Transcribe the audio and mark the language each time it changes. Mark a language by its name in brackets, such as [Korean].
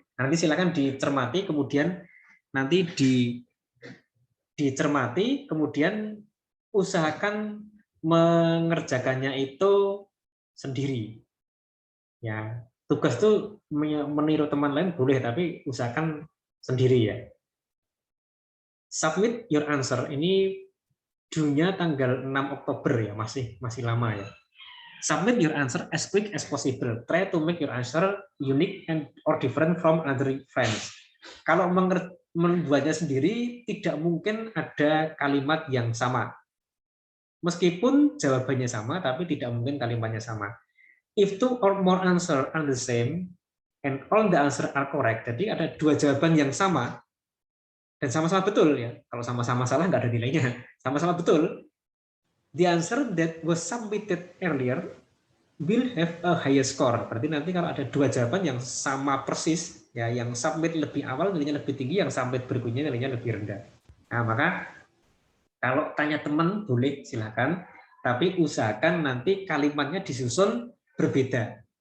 [Indonesian] Nanti silakan dicermati, kemudian nanti dicermati, kemudian usahakan mengerjakannya itu sendiri. Ya, tugas tuh meniru teman lain boleh, tapi usahakan sendiri ya. [English] Submit your answer. [Indonesian] Ini due-nya tanggal 6 Oktober ya, masih lama ya. [English] Submit your answer as quick as possible. Try to make your answer unique and or different from other friends. [Indonesian] Kalau membuatnya sendiri, tidak mungkin ada kalimat yang sama. Meskipun jawabannya sama, tapi tidak mungkin kalimatnya sama. [English] If 2 or more answer are the same, and all the answer are correct, [Indonesian] jadi ada 2 jawaban yang sama, dan sama-sama betul ya. Kalau sama-sama salah nggak ada nilainya. Sama-sama betul. [English] The answer that was submitted earlier will have a higher score. [Indonesian] Berarti nanti kalau ada 2 jawaban yang sama persis, ya yang submit lebih awal nilainya lebih tinggi, yang submit berikutnya nilainya lebih rendah. Nah, maka kalau tanya teman boleh silakan, tapi usahakan nanti kalimatnya disusun berbeda.